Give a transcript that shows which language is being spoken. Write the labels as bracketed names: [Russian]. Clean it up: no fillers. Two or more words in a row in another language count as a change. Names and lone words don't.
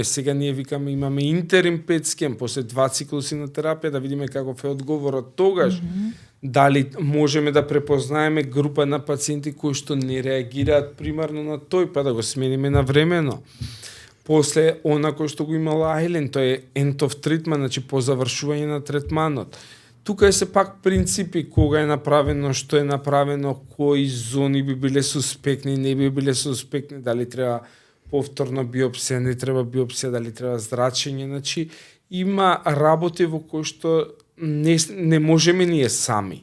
[Macedonian] Сега ние викаме имаме интерим PET скен после 2 циклуси на терапија да видиме каков е одговорот тогаш. Дали можеме да препознаеме група на пациенти кои што не реагираат примарно на тој, па да го смениме навремено. После она кој што го имала Ајлин, тоа е [English] end of treatment, [Macedonian] значи по завршување на третманот. Тука е сепак принципи кога е направено, што е направено, кои зони би биле суспектни, не би биле суспектни, дали треба повторно биопсија, не треба биопсија, дали треба зрачење, значи има работи во кои што не можеме ние сами.